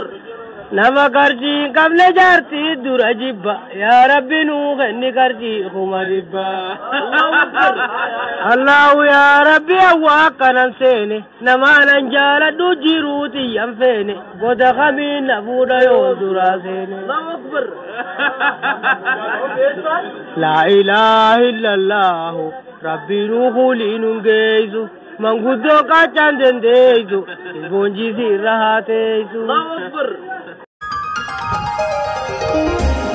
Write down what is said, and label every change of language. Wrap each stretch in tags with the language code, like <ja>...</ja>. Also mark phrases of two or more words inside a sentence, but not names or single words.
<om>Nama qarshii qabne jaartii dura jibba yaa Rabbi nuu kenni qarshii kuma dibba. Allahu yaa Rabbi awwaa kanan seene namaanan jaaladhu jiruuti yan feene goda kamiin na fuudha yoo dura seene.</om> <ar>لا إله إلا الله</ar> <om>Rabbi nuu kuulii nun geessu manguddoo qaachaan dandeessu boonjii sirra haa teessu.</om>